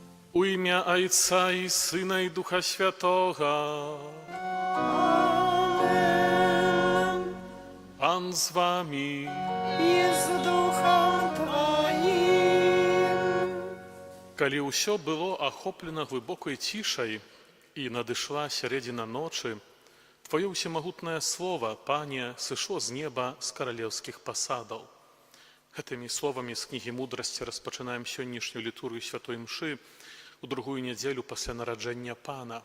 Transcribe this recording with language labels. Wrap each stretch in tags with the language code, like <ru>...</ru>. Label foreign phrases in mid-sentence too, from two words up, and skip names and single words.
<pl>U imię Ojca i Syna i Ducha Świętego. Amen. Pan z wami. I z duchem Twoim.</pl> <be>Калі ўсё было ахоплена глыбокай цішай і надышла сярэдзіна ночы, Твоё ўсемагутнае слово, Пане, сышло з неба з каралеўскіх пасадаў. Гэтымі словамі з кнігі мудрасці распачынаем сённяшнюю літургію святой мшы у другую нядзелю пасля нараджэння Пана.</be>